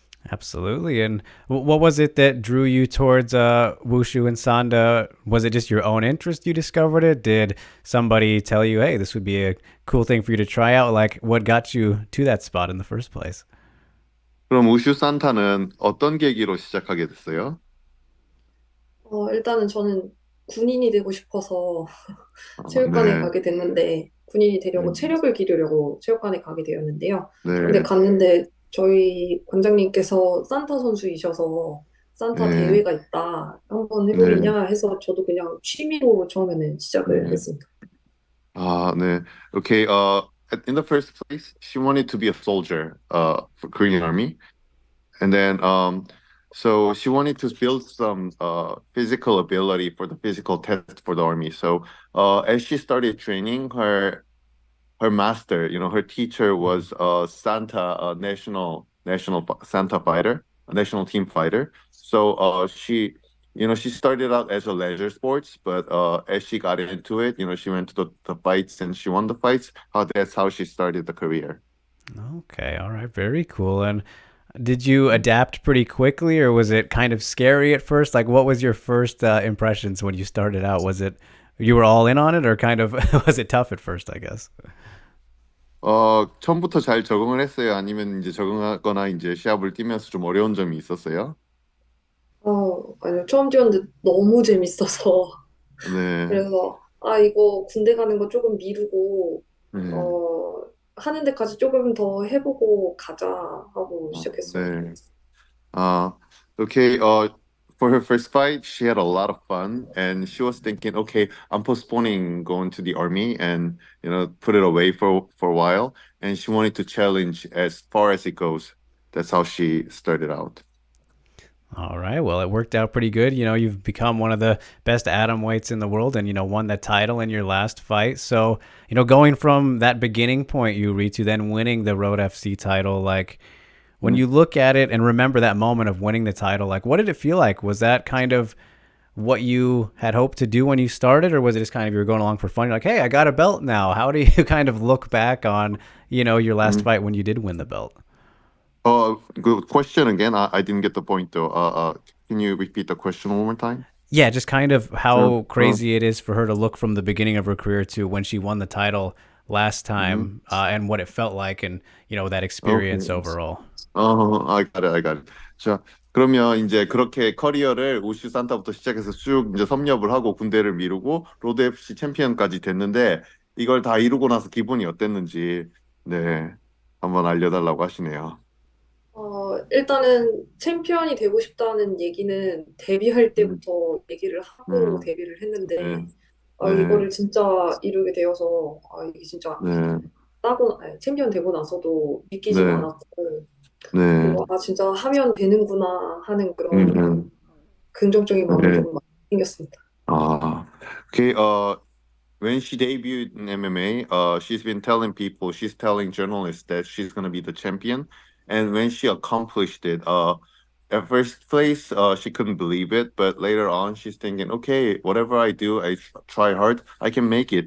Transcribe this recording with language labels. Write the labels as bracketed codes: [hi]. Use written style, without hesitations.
[en] Absolutely. And what was it that drew you towards Wushu and Sanda? Was it just your own interest you discovered it? Did somebody tell you, hey, this would be a cool thing for you to try out? Like, what got you to that spot in the first place? [ko] 그럼 우슈 산타는 어떤 계기로 시작하게 됐어요? 일단은 저는 군인이 되고 싶어서 체육관에 네, 가게 됐는데 군인이 되려고 네, 체력을 기르려고 체육관에 가게 되었는데요. 근데 네, 갔는데 저희 관장님께서 산타 선수이셔서 산타 네, 대회가 있다. 한번 네, 해보느냐 해서 저도 그냥 취미로 처음에는 시작을 네. 했습니다. 네. [en] Okay, in the first place, she wanted to be a soldier, for Korean Army. And then, so she wanted to build some physical ability for the physical test for the army. So, as she started training, her master, her teacher was Santa, national Santa fighter, a national team fighter. So, she started out as a leisure sports, but as she got into it, she went to the fights and she won the fights. That's how she started the career. Okay. All right. Very cool. And did you adapt pretty quickly or was it kind of scary at first? Like, what was your first impressions when you started out? Was it, you were all in on it or kind of, was it tough at first, I guess? [ko] 처음부터 잘 적응을 했어요? 아니면 이제 적응하거나 이제 시합을 뛰면서 좀 어려운 점이 있었어요? 아니요. 처음 뛰었는데 너무 재밌어서 네, 그래서 이거 군대 가는 거 조금 미루고 네, 어, 하는 데까지 조금 더 해보고 가자 하고 시작했어요. 네. [en] Uh, okay, for her first fight, she had a lot of fun and she was thinking, okay, I'm postponing going to the army and, put it away for a while. And she wanted to challenge as far as it goes. That's how she started out. All right. Well, it worked out pretty good. You've become one of the best atom weights in the world and, won that title in your last fight. So, going from that beginning point, Yuri, to then winning the Road FC title, like when Mm. you look at it and remember that moment of winning the title, like what did it feel like? Was that kind of what you had hoped to do when you started, or was it just kind of you were going along for fun? You're like, hey, I got a belt now. How do you kind of look back on, your last Mm. fight when you did win the belt? Good question again. I didn't get the point though. Can you repeat the question one more time? Yeah, just kind of Sure. how crazy it is for her to look from the beginning of her career to when she won the title last Mm-hmm. time, and what it felt like, and that experience Okay. overall. I got it. [ko] 자, 그러면 이제 그렇게 커리어를 우슈 산타부터 시작해서 쭉 이제 섭렵을 하고 군대를 미루고 로드 FC 챔피언까지 됐는데 이걸 다 이루고 나서 기분이 어땠는지 네, 한번 알려달라고 하시네요. 일단은 챔피언이 되고 싶다는 얘기는 데뷔할 음, 때부터 얘기를 하고 음, 데뷔를 네, 했는데, 네, 이거를 진짜 이루게 되어서, 이게 진짜 네, 챔피언 되고 나서도 믿기지가 네, 않았고, 네, 그리고 진짜 하면 되는구나 하는 음, 그런 음, 긍정적인 마음이 조금 많이 생겼습니다. [en] 아, okay, when she debuted in MMA, she's been telling people, she's telling journalists that she's going to be the champion. And when she accomplished it, at first place, she couldn't believe it. But later on, she's thinking, okay, whatever I do, I try hard, I can make it.